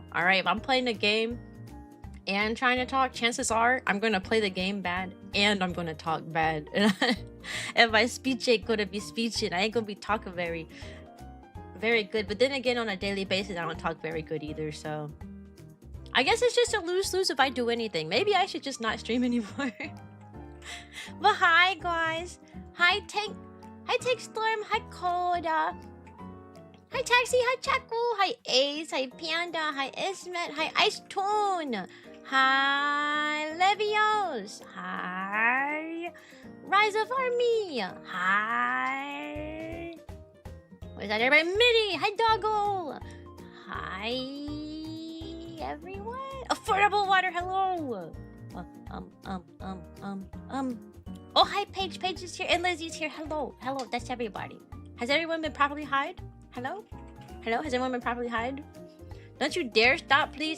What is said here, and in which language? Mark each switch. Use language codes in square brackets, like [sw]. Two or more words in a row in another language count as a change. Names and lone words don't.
[en] Alright, if I'm playing a game and trying to talk, chances are I'm gonna play the game bad and I'm gonna talk bad. And my speech ain't gonna be speeching. I ain't gonna be talking very good. But then again, on a daily basis, I don't talk very good either, so I guess it's just a lose-lose if I do anything. Maybe I should just not stream anymore. But hi guys. Hi Tank Storm, hi Coda. Hi Taxi, hi Chaku, hi Ace, hi Panda, hi Ismet, hi Ice Toon, hi Levios, hi Rise of Army, hi. Where's that everybody? Midi, hi Doggo, hi everyone. Affordable water, hello. Oh, hi Paige. Paige is here and Lizzie's here. Hello, that's everybody. Has everyone been properly hide? Hello? Has anyone been properly hide? Don't you dare stop, please.